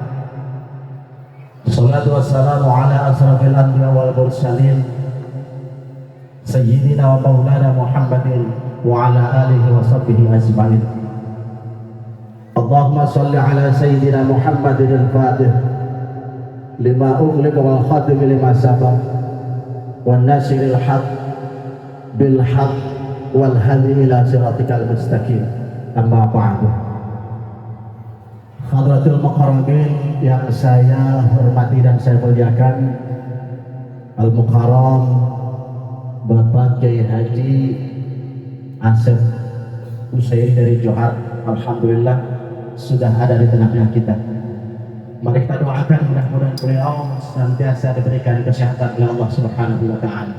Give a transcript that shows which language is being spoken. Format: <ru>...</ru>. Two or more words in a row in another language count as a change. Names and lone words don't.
<ar>الصلاة والسلام على أشرف الأنبياء والمرسلين سيدنا ومولانا محمد وعلى آله وصحبه أجمعين. اللهم صل على سيدنا محمد الفاتح لما أغلق والخاتم لما سبق والناصر الحق بالحق والهادي إلى صراطك المستقيم. أما بعد. حضرة المكرمين</ar> <id>yang saya hormati dan saya muliakan, Al-Mukarram Bapak Kiai Haji Asep Usairi dari Johar, alhamdulillah sudah ada di tengah-tengah kita. Mari kita doakan mudah-mudahan beliau senantiasa diberikan kesehatan oleh Allah</id> <ar>سبحانه وتعالى.</ar>